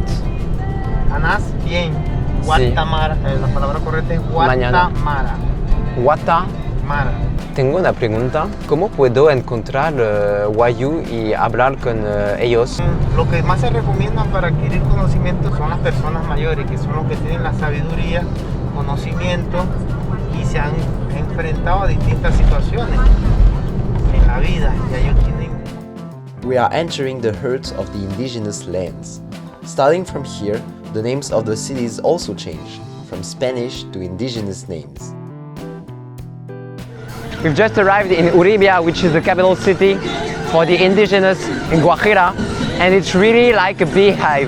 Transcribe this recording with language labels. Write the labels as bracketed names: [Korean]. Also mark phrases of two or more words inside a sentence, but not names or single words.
[Spanish] Anas, bien. Sí. Guatamara, la palabra correcta es Mañana. Guatamara. Wata. Mara. Tengo una pregunta. ¿Cómo puedo encontrar Wayu y hablar con ellos? Lo que más se recomienda para adquirir conocimiento son las personas mayores, que son los que tienen la sabiduría, conocimiento y se han enfrentado a distintas situaciones en la vida. Y ellos tienen... [English] We are entering the heart of the indigenous lands. Starting from here, the names of the cities also change, from Spanish to indigenous names. We've just arrived in Uribia, which is the capital city for the indigenous in Guajira, and it's really like a beehive.